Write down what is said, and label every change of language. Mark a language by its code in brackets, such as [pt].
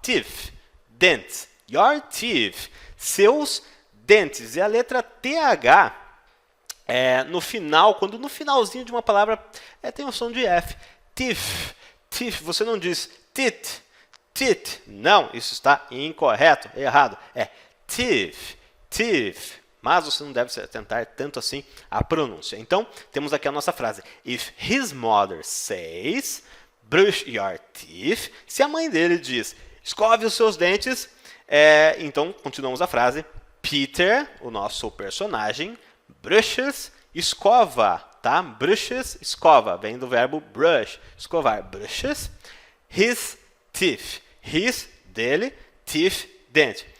[pt] Teeth, dentes. [en] Your teeth, [pt] seus dentes. E a letra TH, no final, quando no finalzinho de uma palavra tem o som de F. Teeth, você não diz tit. Não, isso está incorreto, errado. É teeth. Mas você não deve se atentar tanto assim à pronúncia. Então, temos aqui a nossa frase. [en] If his mother says, brush your teeth. [pt] Se a mãe dele diz, escove os seus dentes, então continuamos a frase. Peter, o nosso personagem, brushes, escova, tá? Brushes, escova, vem do verbo brush, escovar. [en] Brushes his teeth. His, dele, teeth, dente.